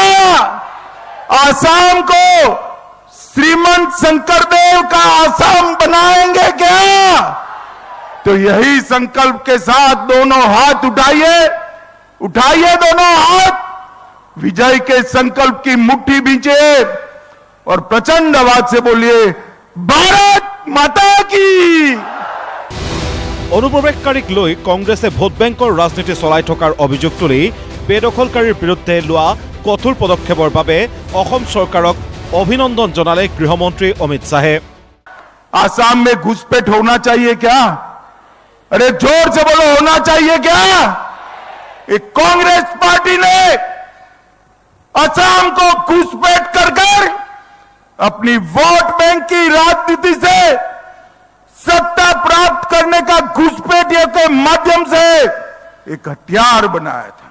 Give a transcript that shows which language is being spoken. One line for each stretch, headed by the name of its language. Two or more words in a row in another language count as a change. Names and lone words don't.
Hindi: असम को श्रीमंत शंकरदेव का असम बनाएंगे क्या? तो यही संकल्प के साथ दोनों हाथ उठाइए दोनों हाथ, विजय के संकल्प की मुट्ठी बींचे और प्रचंड आवाज से बोलिए, भारत माता की।
Assamese: অনুপ্ৰৱেশকাৰীক লৈ কংগ্ৰেছে
English: vote bank
Assamese: ৰাজনীতি চলাই থকাৰ অভিযোগ তুলি বেদখলকাৰীৰ বিৰুদ্ধে লোৱা কঠোৰ পদক্ষেপৰ বাবে অসম চৰকাৰক অভিনন্দন জনালে গৃহমন্ত্ৰী অমিত শ্বাহে।
Hindi: आसाम में घुसपैठ होना चाहिए क्या? अरे जोर से बोलो, होना चाहिए क्या? एक कांग्रेस पार्टी ने असम को घुसपैठ कर अपनी
English: vote bank
Hindi: की राजनीति से सत्ता प्राप्त करने का घुसपैठियों के माध्यम से एक हथियार बनाया था।